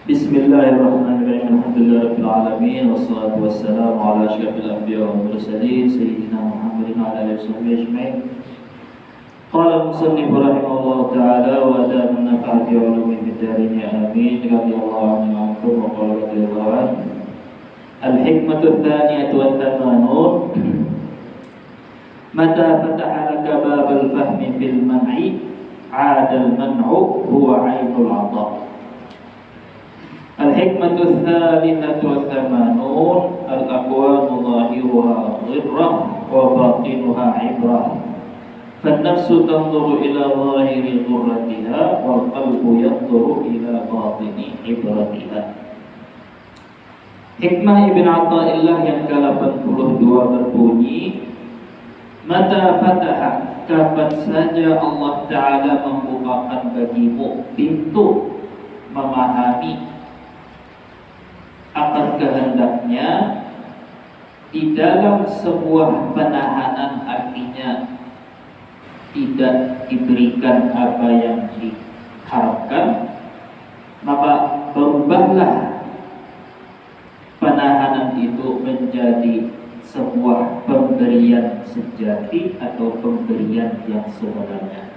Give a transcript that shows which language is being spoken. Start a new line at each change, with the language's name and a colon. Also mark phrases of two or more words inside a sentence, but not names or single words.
Arabic: بسم الله الرحمن الرحيم. الحمد لله رب العالمين والصلاة والسلام على أشرف الأنبياء والمرسلين سيدنا محمد وعلى آله وصحبه أجمعين. قال المصنف رحمه الله تعالى وأدام نفع علومه في الدارين آمين. رضي الله عنه وقال رضي الله عنه. الحكمة الثانية والثمانون. متى فتح لك باب الفهم في المنع عاد المنع هو عين العطاء. الحكمة الثالثة والثمانون الأكوان ظاهرها غرة وباطنها عبرة. فالنفس تنظر إلى ظاهر غرتها والقلب ينظر إلى باطن عبرتها.
Indonesian: Hikmah Ibn Athaillah yang ke-82 berbunyi,
Arabic: متى فتح,
Indonesian: kapan saja Allah Ta'ala membukakan bagimu pintu memahami akan kehendaknya di dalam sebuah penahanan, artinya tidak diberikan apa yang diharapkan, maka berubahlah penahanan itu menjadi sebuah pemberian sejati atau pemberian yang sebenarnya.